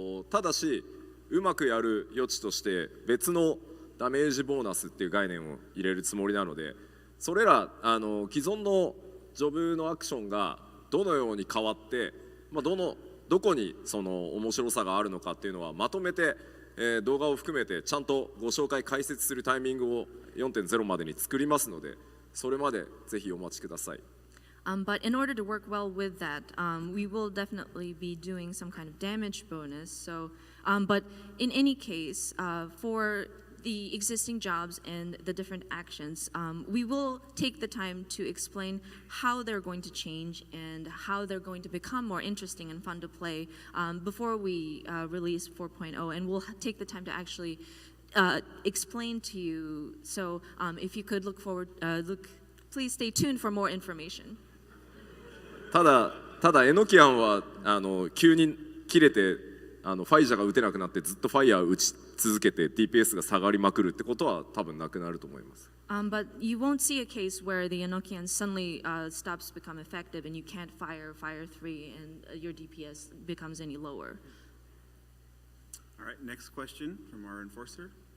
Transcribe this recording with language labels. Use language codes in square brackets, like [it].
[ja] ただしうまくやる余地として別のダメージボーナスっていう概念を入れるつもりなので、それら既存のジョブのアクションがどのように変わって、どこにその面白さがあるのかっていうのはまとめて、動画を含めてちゃんとご紹介解説するタイミングを 4.0 までに作りますので、それまでぜひお待ちください。 [en] But in order to work well with that, we will definitely be doing some kind of damage bonus. So, but in any case, for the existing jobs and the different actions, we will take the time to explain how they're going to change and how they're going to become more interesting and fun to play before we release 4.0. And we'll take the time to actually explain to you. So, if you could please stay tuned for more information. [ja] ただエノキアンは急に切れてファイジャーが打てなくなってずっとファイヤーを打ち続けて DPS が下がりまくるってことは多分なくなると思います。 [en] But you won't see a case where the Enochian suddenly stops to become effective and you can't fire 3 and your DPS becomes any lower. All right, next question from our enforcer.